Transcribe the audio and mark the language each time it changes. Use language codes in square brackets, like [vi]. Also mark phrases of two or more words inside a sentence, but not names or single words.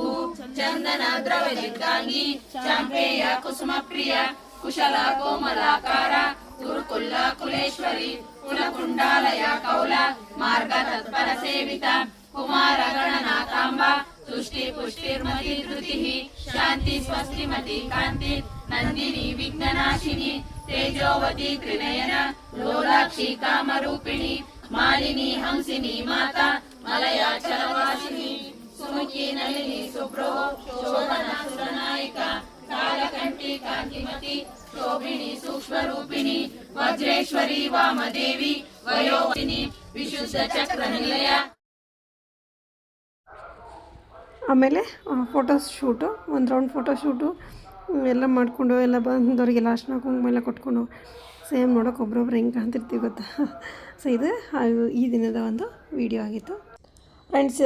[sa] ಚಂದನ ದ್ರವ್ಯ ದಿಗ್ಗಾಂಗಿ ಚಾಂಪೇಯ ಕುಸುಮ ಪ್ರಿಯ ಕುಶಲ ಕೋಮಲಾಕಾರ ಗುರುಕುಲ್ಲ ಕುಲೇಶ್ವರಿ ಕುಲಕುಂಡಾಲಯ ಕೌಲ ಮಾರ್ಗ ತತ್ಪರ ಸೇವಿತ ಕುಮಾರ ಗಣನಾಥಾಂಬ ತುಷ್ಟಿ ಪುಷ್ಟಿರ್ಮತಿ ಧೃತಿ ಶಾಂತಿ ಸ್ವಸ್ತಿಮತಿ ಕಾಂತಿ ನಂದಿನಿ ವಿಘ್ನನಾಶಿನಿ ತೇಜೋವತಿ ತ್ರಿನಯನ ಲೋಲಾಕ್ಷಿ ಕಾಮರೂಪಿಣಿ ಮಾಲಿನಿ ಹಂಸಿನಿ ಮಾತಾ ಮಲಯಾಚಲವಾಸಿನಿ ಸುಮುಖಿ ನಳಿನಿ ಸುಬ್ರೋ ಶೋಭನ ಸುರನಾಯಿಕ ಕಾಲಕಂಠಿ ಕಾಂತಿಮತಿ ಶೋಭಿಣಿ ಸೂಕ್ಷ್ಮರೂಪಿಣಿ ವಜ್ರೇಶ್ವರಿ ವಾಮದೇವಿ ವಯೋವತಿನಿ ವಿಶುದ್ಧ ಚಕ್ರ ನಿಲಯ. [kn] ಆಮೇಲೆ ಫೋಟೋಶೂಟು, ಒಂದು [en] round photoshoot [kn] ಎಲ್ಲ ಮಾಡಿಕೊಂಡು ಎಲ್ಲ ಬಂದವರಿಗೆಲ್ಲ ಅರ್ಶಿನ ಕುಂಕುಮ ಎಲ್ಲ ಕೊಟ್ಕೊಂಡು ಸೇಮ್ ನೋಡೋಕೆ ಒಬ್ರೊಬ್ರು ಹೆಂಗೆ ಕಾಣ್ತಿರ್ತೀವಿ ಗೊತ್ತಾ. ಸೊ ಇದು ಈ ದಿನದ ಒಂದು ವಿಡಿಯೋ ಆಗಿತ್ತು ಫ್ರೆಂಡ್ಸ್.